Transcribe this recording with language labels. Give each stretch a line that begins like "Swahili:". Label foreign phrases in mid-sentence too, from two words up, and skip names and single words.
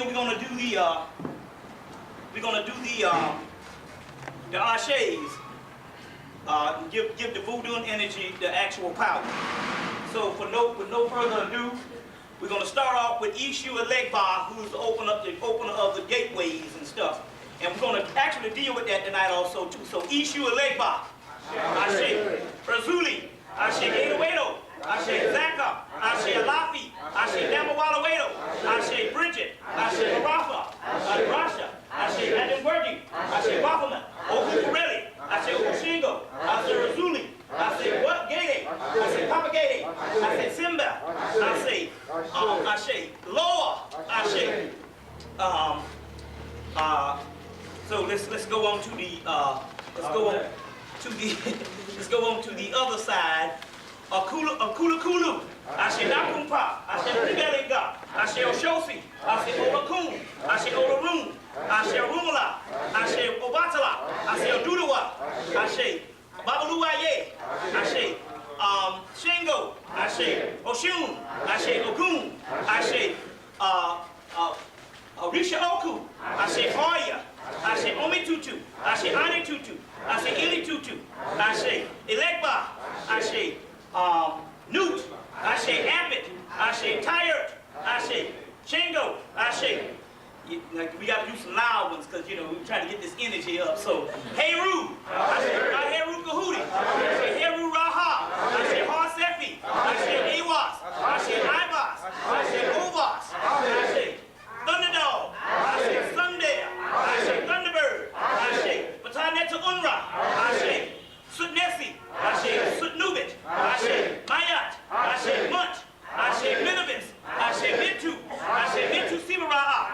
English: We're gonna do the Ashes. Give the voodoo energy the actual power. So with no further ado, we're gonna start off with Ishu Elegba, who's the opener of the gateways and stuff. And we're gonna actually deal with that tonight also too. So Ishu Elegba, Ashe, Brazuli, Ashe Gatorado, Ashe Zaka, Ashe Alafi, Ashe Damawalawedo, Ashe Bridget, Ashe Marafa, Ashe Rasha, Ashe Adambergi, Ashe Baffaman, Oku Pirelli, Ashe Okushingo, Ashe Razuli, Ashe What Gate, Ashe Papa Gate, Ashe Simba, Ashe Loa, Ashe. So let's go on to the let's go on to the other side. Akula Kulu, Ashe Nakumpa, Ashe Pribelinga, Ashe Oshosi, Ashe Olakun, Ashe Olarun, Ashe Rumula, Ashe Obatala, Ashe Odudawa, Ashe Babaluaye, Ashe Shingo, Ashe Oshun, Ashe Ogun, Ashe Orisha Oku, Ashe Hoya, Ashe Omitutu, Ashe Anitutu, Ashe Ilitutu, Ashe Elegba, Ashe Newt, Ashe Abbott, Ashe Tired, Ashe Shingo, Ashe. We got to do some loud ones because, you know, we're trying to get this energy up. So, Heru, Ashe Heru Kahudi, Ashe Heru Raha, Ashe Harsefi, Ashe Awas, Ashe Ibas, Ashe Ovas, Ashe Thunderdog, Ashe Sunday, Ashe Thunderbird, Ashe Bataneta Unra, Ashe Sutnesi, Ashe Sutnubit, Ashe Mayat, Ashe Munt, Ashe Minibis, Ashe Mintu, Ashe Mintu Sibaraha,